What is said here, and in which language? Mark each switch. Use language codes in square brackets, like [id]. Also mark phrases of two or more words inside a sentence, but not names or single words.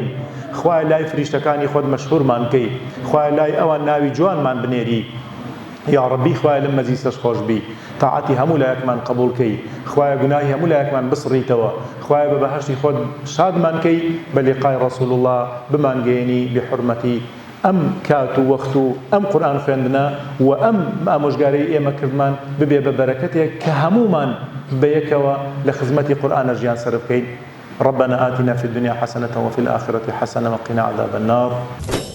[ckb] خوای لای فریشتەکانی خۆت مەشهورمان کەی، خوای لای ئەوان ناوی جوانمان بنێری [ar] یا ربی، [ckb] خوای لەم مەجلیسەش خۆش بی، تاعەتی هەموو لایەکمان قبول کەی، خوای گوناهی هەموو لایەکمان بسڕیتەوە، خوای بە بەهەشتی خۆت شادمان کەی، بە لیقای ڕەسوول الله بمانگەێنی بحورمەتی ئەم کات و وەخت و ئەم قورئان خوێندنە و ئەم ئامۆژگارەی ئێمە کردمان ببێ بە بەرەکەتێک کە هەمومان بەیەکەوە لە خزمەتی قورئانە ژیان سەر بکەین. [ar] ربنا آتنا في الدنيا حسنة وفي الآخرة حسنة وقنا عذاب النار.